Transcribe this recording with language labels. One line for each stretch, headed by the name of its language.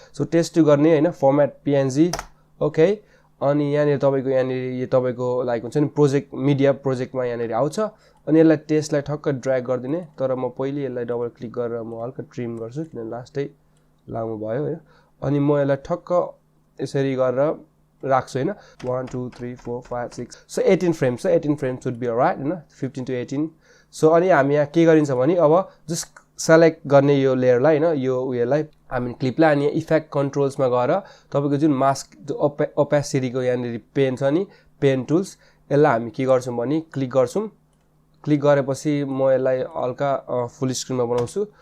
Nepali: So test 2 गर्ने हैन format PNG okay. अनि यहाँनेर तपाईको यहाँनेर यो तपाईको लाइक हुन्छ नि प्रोजेक्ट मिडिया प्रोजेक्टमा यहाँनेर आउँछ अनि यसलाई टेस्टलाई ठक्क ड्र्याग गर्दिने. तर म पहिले यसलाई डबल क्लिक गरेर म हल्का ट्रिम गर्छु किनभने लास्टै लामो भयो हैन. अनि म यसलाई ठक्क यसरी गरेर राख्छु हैन.
English: 1 2 3 4 5 6 so 18 frames. 18 frames would be alright हैन, 15 to 18.
Nepali: सो अनि हामी यहाँ के गरिन्छ भने अब जस्ट सेलेक्ट गर्ने यो लेयरलाई हैन यो उयोलाई हामी क्लिपलाई अनि इफेक्ट कन्ट्रोल्समा गएर तपाईको जुन मास्क ओपेसिटीको यहाँनेरि पेन छ नि पेन टुल्स यसलाई हामी के गर्छौं भने क्लिक गर्छौं. क्लिक गरेपछि म यसलाई हल्का फुल स्क्रिनमा बनाउँछु.